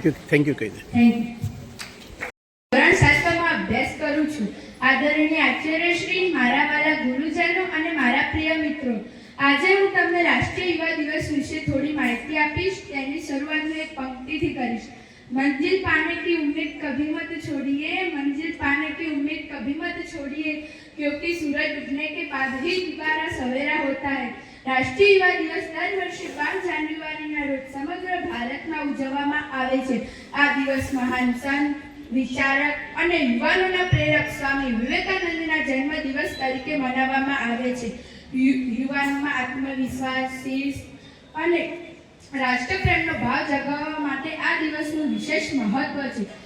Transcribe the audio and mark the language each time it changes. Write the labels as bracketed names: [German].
[Gujarati] Thank you કહી દે. ધોરણ 7માં અભ્યાસ કરું છું. આદરણીય આચાર્યશ્રી, મારા વાલા ગુરુજનો અને મારા પ્રિય મિત્રો, આજે હું તમને રાષ્ટ્રીય યુવા દિવસ વિશે થોડી માહિતી આપીશ. તેની શરૂઆત હું એક પંક્તિથી કરીશ. [Hindi] मंजिल पाने की उम्मीद कभी मत छोड़िए, मंजिल पाने की उम्मीद कभी मत छोड़िए, क्योंकि सूरज उगने के बाद ही दोबारा सवेरा होता है. [Gujarati] રાષ્ટ્રીય યુવા દિવસ દર વર્ષે 5 જાન્યુઆરીના રોજ સમગ્ર ભારતમાં ઉજવવામાં આવે છે. આ દિવસ મહાન સંત, વિચારક અને યુવાનોના પ્રેરક સ્વામી વિવેકાનંદના જન્મદિવસ તરીકે મનાવવામાં આવે છે. યુવાનોમાં આત્મવિશ્વાસ, શિસ્ત અને રાષ્ટ્રપ્રેમનો ભાવ જગાવવા માટે આ દિવસનું વિશેષ મહત્વ છે.